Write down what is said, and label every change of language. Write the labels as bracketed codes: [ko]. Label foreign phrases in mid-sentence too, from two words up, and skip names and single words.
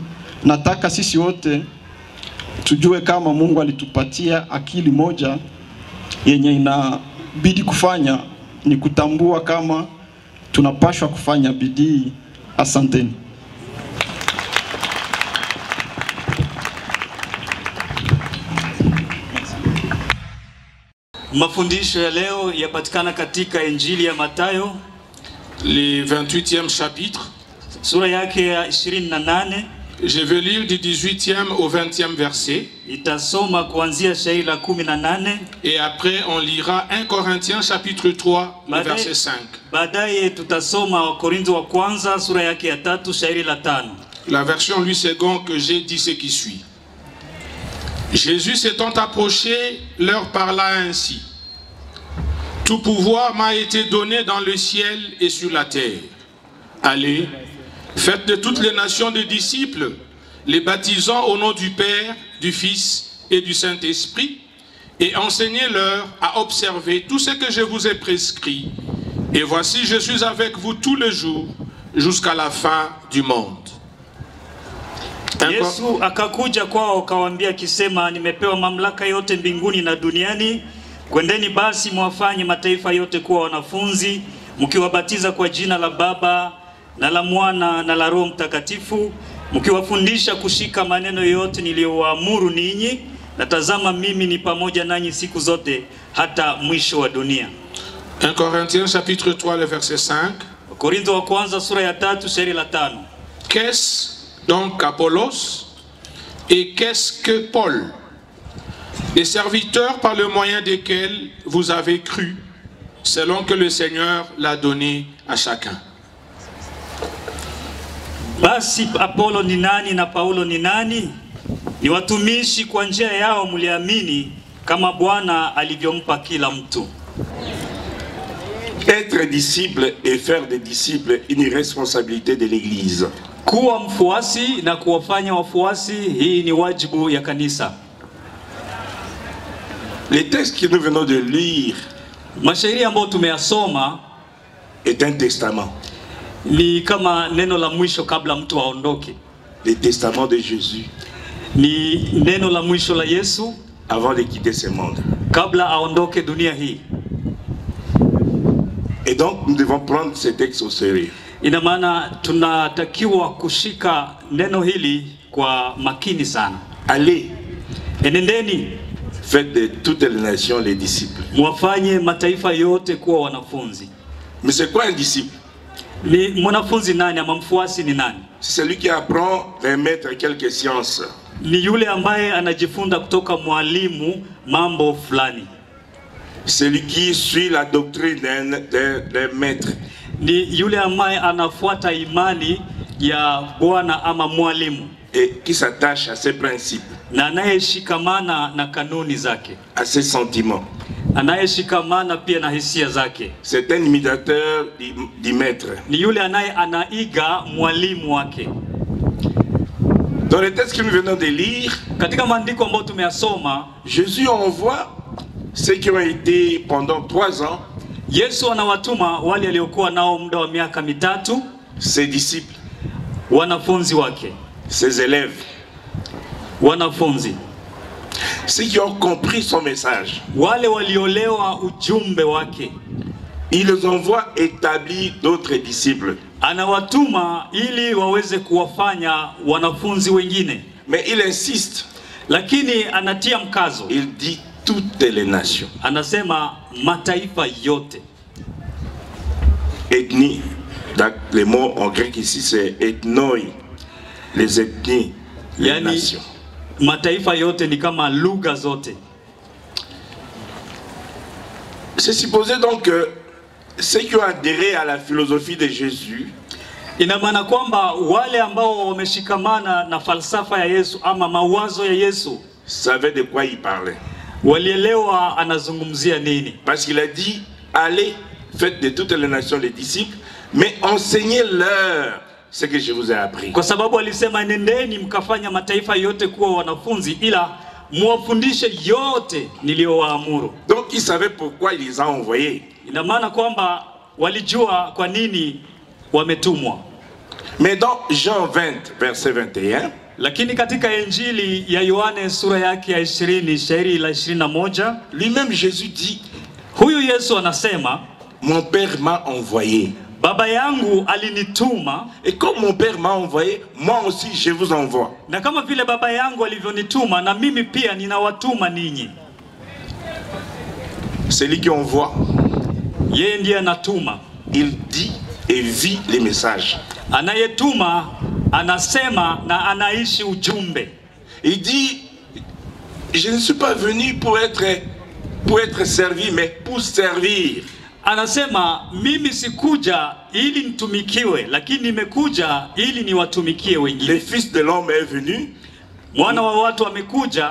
[sw] Nataka sisi wote tujue kama Mungu alitupatia akili moja yenye inabidi kufanya ni kutambua kama tunapashwa kufanya bidii. Asanteni. Mafundisho ya leo yapatikana katika Injili ya Mathayo, [fr] le 28e chapitre. [sw] Sura yake ya 28. [fr] Je vais lire du 18e au 20e verset. [sw] Itasoma kuanzia shairi la 18. [fr] Et après on lira 1 Corinthiens chapitre 3 le verset 5. [sw] Baadaye tutasoma Wakorintho wa kwanza sura yake ya 3 shairi la 5. [fr] La version Louis II que j'ai dit ce qui suit. Jésus s'étant approché, leur parla ainsi. Tout pouvoir m'a été donné dans le ciel et sur la terre. Allez, faites de toutes les nations des disciples, les baptisant au nom du Père, du Fils et du Saint-Esprit, et enseignez-leur à observer tout ce que je vous ai prescrit. Et voici, je suis avec vous tous les jours, jusqu'à la fin du monde. [sw] Yesu akakuja kwao akawaambia akisema, nimepewa mamlaka yote mbinguni na duniani. Kwendeni basi mwafanye mataifa yote kuwa wanafunzi, mkiwabatiza kwa jina la Baba na la Mwana na la Roho Mtakatifu, mkiwafundisha kushika maneno yote niliyowaamuru ninyi, na tazama mimi ni pamoja nanyi siku zote hata mwisho wa dunia. [fr] 1 Corinthiens chapitre 3 le verset 5. [sw] Korintho wa kwanza sura ya 3 shairi la 5. [fr] Qu'est-ce donc Apollos et qu'est-ce que Paul? Des serviteurs par le moyen desquels vous avez cru, selon que le Seigneur l'a donné à chacun. [sw] Basi Apollo ni nani na Paulo ni nani? Ni watumishi kwa njia yao mliamini kama Bwana alivyompa kila mtu. [fr] Être disciple et faire des disciples une responsabilité de l'Église. [sw] Kuwa mfuasi na kuwafanya wafuasi, hii ni wajibu ya kanisa. [fr] Les textes que nous venons de lire [sw] Mashairi ambayo tumeyasoma [fr] est un testament. [sw] Ni kama neno la mwisho kabla mtu aondoke. [fr] Le testament de Jésus. [sw] Ni neno la mwisho la Yesu [fr] avant de quitter ce monde. [sw] Kabla aondoke dunia hii. [fr] Et donc nous devons prendre ces textes au sérieux. [sw] Ina maana tunatakiwa kushika neno hili kwa makini sana. [fr] Allez, [sw] enendeni, [fr] faites de toutes les nations les disciples. [sw] Mwafanye mataifa yote kuwa wanafunzi. [fr] Mais c'est quoi un disciple? [sw] Ni mwanafunzi nani ama mfuasi ni nani? [fr] C'est celui qui apprend d'un maître quelques sciences. [sw] Ni yule ambaye anajifunza kutoka mwalimu mambo fulani. [fr] Celui qui suit la doctrine d'un maître. [sw] Ni yule ambaye anafuata imani ya Bwana ama mwalimu. [fr] Et qui s'attache à ses principes. [sw] Na anayeshikamana na kanuni zake. [fr] À ses sentiments. [sw] Anayeshikamana pia na hisia zake. [fr] C'est un imitateur du maître. [sw] Ni yule anaiga mwalimu wake. [fr] Dans les textes que nous venons de lire, [sw] katika maandiko ambayo tumeyasoma, [fr] Jésus envoie ceux qui ont été pendant 3 ans. [sw] Yesu anawatuma wale waliokuwa nao muda wa miaka 3, [fr] ses disciples, [sw] wanafunzi wake, [fr] ses élèves, [sw] wanafunzi, [fr] ceux qui ont compris son message. [sw] Wale waliolewa ujumbe wake. [fr] Il les envoie établir d'autres disciples. [sw] Anawatuma ili waweze kuwafanya wanafunzi wengine. [fr] Mais il insiste. [sw] Lakini anatia mkazo. [fr] Il dit toutes les nations. [sw] Anasema mataifa yote. [fr] Ethnie, le mot en grec ici c'est ethnoi. Les ethnies, les nations. [sw] Mataifa yote ni kama lugha zote. [fr] C'est supposé donc que ceux qui ont adhéré à la philosophie de Jésus, [sw] ina maana kwamba wale ambao wameshikamana na falsafa ya Yesu ama mawazo ya Yesu [fr] savaient de quoi il parlait. [sw] Walielewa anazungumzia nini. [fr] Parce qu'il a dit, allez, faites de toutes les nations les disciples, mais enseignez-leur ce que je vous ai appris. [sw] Kwa sababu alisema nendeni mkafanya mataifa yote kuwa wanafunzi, ila muwafundishe yote niliowaamuru. [fr] Donc il savait pourquoi il les a envoyés. [sw] Ina maana kwamba walijua kwa nini wametumwa. [fr] Mais dans Jean 20 verset 21, [sw] lakini katika Injili ya Yohane sura yake ya 20 shairi la 21, [fr] lui-même Jésus dit, [sw] huyu Yesu anasema, [fr] mon père m'a envoyé. [sw] Baba yangu alinituma. [fr] Et comme mon père m'a envoyé, moi aussi je vous envoie. [sw] Na kama vile baba yangu alivyonituma, na mimi pia ninawatuma ninyi. [fr] Celui qui envoie, [sw] yeye ndiye anatuma. [fr] Il dit et vit les messages. [sw] Anayetuma anasema na anaishi ujumbe. [fr] Il dit, je ne suis pas venu pour être servi, mais pour servir. [sw] Anasema mimi sikuja ili nitumikiwe, lakini nimekuja ili niwatumikie wengine. [fr] Le Fils de l'homme est venu, [sw] mwana wa watu amekuja